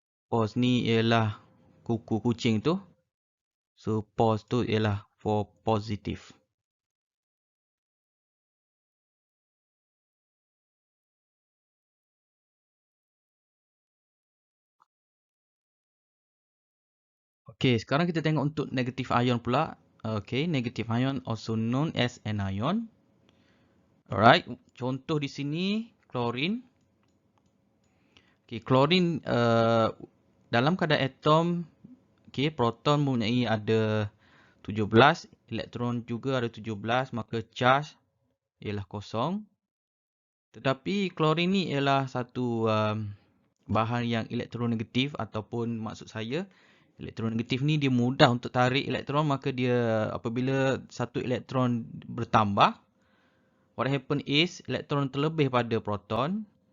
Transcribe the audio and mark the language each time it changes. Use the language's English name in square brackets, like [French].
[Malay] Pause ni ialah kuku kucing tu. So, pause tu ialah [English] for positive. [Malay] Okay, sekarang kita tengok untuk negative ion pula. [English] Okay, negative ion also known as anion. [Malay] Alright, contoh di sini klorin. Okay, klorin dalam keadaan atom, okay, proton mempunyai ada 17, elektron juga ada 17, maka charge ialah kosong. Tetapi klorin ni ialah satu bahan yang elektronegatif ataupun maksud saya elektronegatif ni dia mudah untuk tarik elektron, maka dia apabila satu elektron bertambah, [English] what happen is [Malay] elektron terlebih pada proton.